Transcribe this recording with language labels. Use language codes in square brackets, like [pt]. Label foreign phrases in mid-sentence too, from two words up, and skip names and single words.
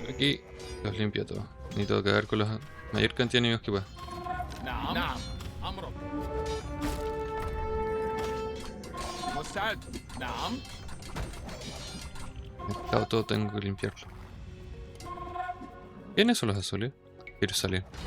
[es] Aquí los limpio todos. Necesito cagar con la mayor cantidad de enemigos que pueda. [ar] نعم نعم أمر مستعد نعم [es] Mercado todo tengo que limpiarlo. ¿Quiénes son los azules? Quiero salir.